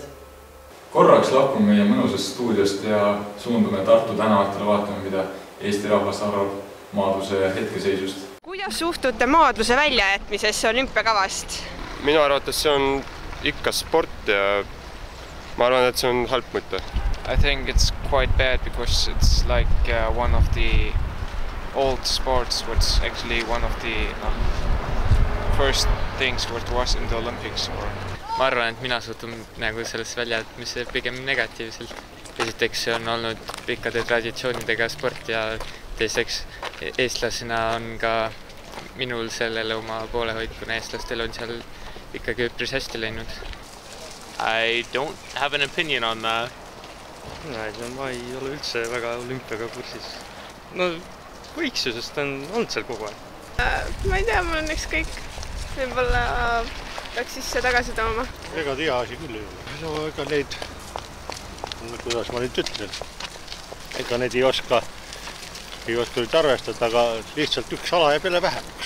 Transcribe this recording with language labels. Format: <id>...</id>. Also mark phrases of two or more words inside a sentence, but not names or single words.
<et>Korraks lahkume meie mõnusast stuudiost ja suundume Tartu tänavatele vaatama, mida Eesti rahvas arvab maadluse hetkeseisust. Kuidas suhtute maadluse väljajätmisesse olümpiakavast? Minu arvates see on ikka sport ja ma arvan, et see on halb mõte.</et> <en>I think it's quite bad because it's like one of the old sports, what's actually one of the first things what was in the Olympics.</en> <et>Ma arvan, et mina suhtun nagu sellesse väljajätmisse pigem negatiivselt. Esiteks see on olnud pikkade traditsioonidega sport ja teiseks eestlasena on ka minul sellele oma poolehoid, kuna eestlastel on seal ikkagi üpris hästi läinud.</et> <en>I don't have an opinion on that.</en> <et>Ma ei ole üldse väga olümpiaga kursis. No võiks ju, sest on olnud seal kogu aeg. Ma ei tea, mul on ükskõik. Võib-olla peaks sisse tagasi tooma. Ega tea asi küll ei ole. No ega neid, kuidas ma nüüd ütlen, ega neid ei oska nüüd arvestada, aga lihtsalt üks ala jääb jälle vähemaks.</et>